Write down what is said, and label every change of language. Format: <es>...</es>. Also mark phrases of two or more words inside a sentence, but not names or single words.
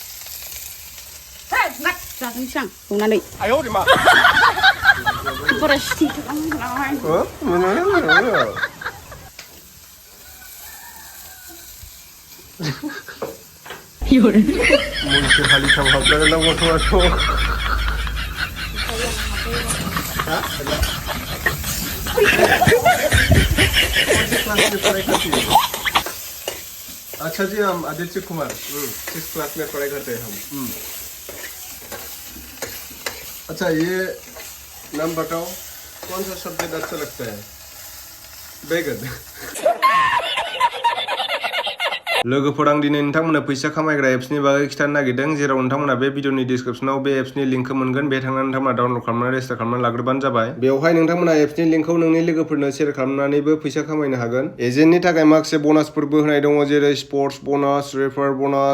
<brx>जादोंसो आं संनानै मैसो हालिथाम हाबजागोन ना गथ'आथ'</brx> <hi>अच्छा जी हम आदित्य कुमार 6th क्लास में पढ़ाई करते हैं हम अच्छा ये नाम बताओ कौन सा सब्जेक्ट अच्छा लगता है बैगन</hi> <brx>लोगोफोर आं दिनै नोंथांमोननो फैसा खामायग्रा एप्सनि बागै खिथानो नागिरदों जेराव नोंथांमोना बे भिडिअनि डिसक्रिप्शनाव बे एप्सनि लिंकखौ मोनगोन बे थांनानै नोंथांमोना डाउनलड खालामनानै रेजिस्टार खालामनानै लाग्रोबानो जाबाय बेवहाय नोंथांमोना एप्सनि लिंकखौ नोंनि लोगोफोरनो शेयार खालामनानैबो फैसा खामायनो हागोन एजेन्टनि थाखाय माखासे ब'नासफोरबो होनाय दङ जेरै स्पर्ट्स ब'नास रेफार ब'नास</brx>